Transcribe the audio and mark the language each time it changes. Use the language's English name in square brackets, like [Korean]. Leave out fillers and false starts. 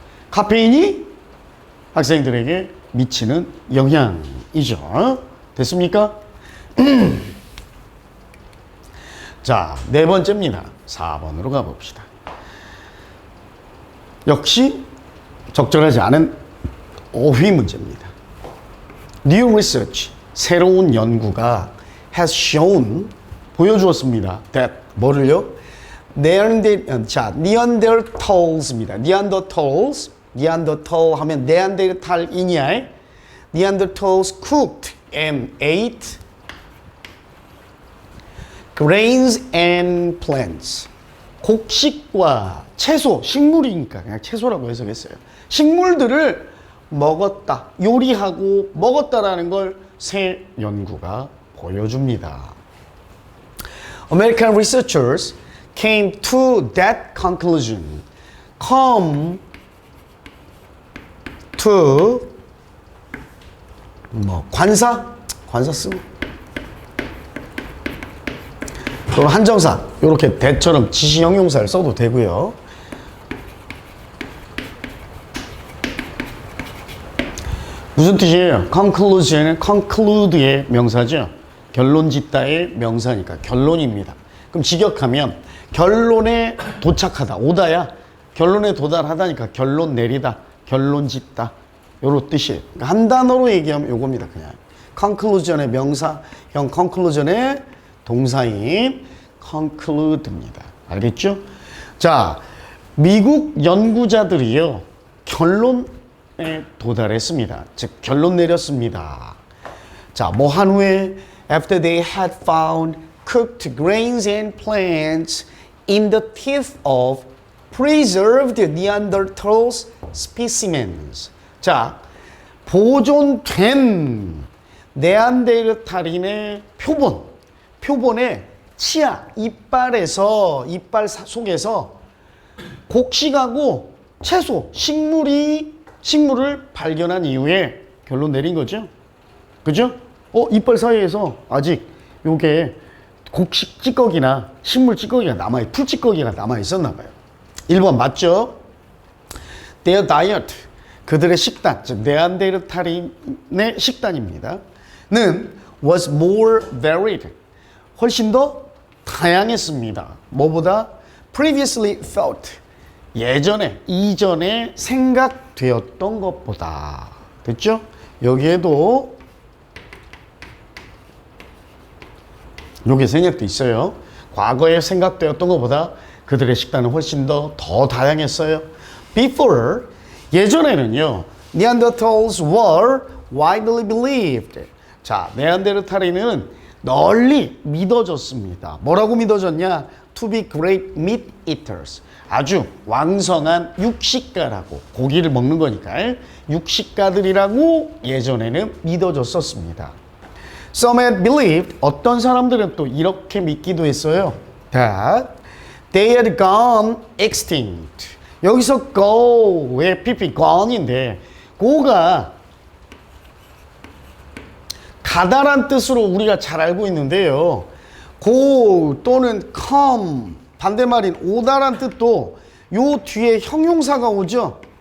[Korean] 카페인이 학생들에게 미치는 영향이죠. 됐습니까? 자, 네 번째입니다. 4번으로 가봅시다. 역시 적절하지 않은 어휘 문제입니다. [English] New research, [Korean] 새로운 연구가 [English] has shown, [Korean] 보여주었습니다. that, 뭐를요? Neanderthals입니다. Neanderthal 하면 네안데르탈인이야. [English] Neanderthals cooked and ate grains and plants. [Korean] 곡식과 채소, 식물이니까 그냥 채소라고 해석했어요. 식물들을 먹었다, 요리하고 먹었다라는 걸 새 연구가 보여줍니다. [English] American researchers came to that conclusion. [Korean] Come to 관사 쓰고 그럼 한정사 이렇게 대처럼 지시 형용사를 써도 되고요. 무슨 뜻이에요? conclusion은 conclude의 명사죠. 결론 짓다의 명사니까 결론입니다. 그럼 직역하면 결론에 도착하다, 오다야 결론에 도달하다니까 결론 내리다, 결론 짓다 요런 뜻이에요. 그러니까 한 단어로 얘기하면 요겁니다. 그냥 conclusion의 명사, 형 conclusion의 동사인 conclude입니다. 알겠죠? 자, 미국 연구자들이요 결론에 도달했습니다. 즉 결론 내렸습니다. 자, 뭐 한 후에 [English] after they had found cooked grains and plants in the teeth of preserved Neanderthals specimens. [Korean] 자, 보존된 네안데르탈인의 표본의 치아, 이빨 속에서 곡식하고 채소, 식물을 발견한 이후에 결론 내린 거죠. 그죠? 이빨 사이에서 아직 요게 곡식 찌꺼기나 식물 찌꺼기가 풀 찌꺼기가 남아있었나 봐요. 1번 맞죠? [English] Their diet, [Korean] 그들의 식단, 즉 네안데르탈인의 식단입니다. 는 [English] was more varied, [Korean] 훨씬 더 다양했습니다. 뭐보다 [English] previously thought, [Korean] 이전에 생각되었던 것보다. 됐죠? 여기에도 요게 생략돼 있어요. 과거에 생각되었던 것보다 그들의 식단은 훨씬 더 다양했어요. [English] Before, 예전에는요, Neanderthals were widely believed. [Korean] 자, 네안데르탈인은 널리 믿어졌습니다. 뭐라고 믿어졌냐? [English] To be great meat eaters. [Korean] 아주 왕성한 육식가라고, 고기를 먹는 거니까 육식가들이라고 예전에는 믿어졌었습니다. [English] Some had believed, [Korean] 어떤 사람들은 또 이렇게 믿기도 했어요. [English] That they had gone extinct. [Korean] 여기서 go의 PP, gone인데 go가 가다란 뜻으로 우리가 잘 알고 있는데요. go 또는 come, 반대말인 오다란 뜻도 요 뒤에 형용사가 오죠.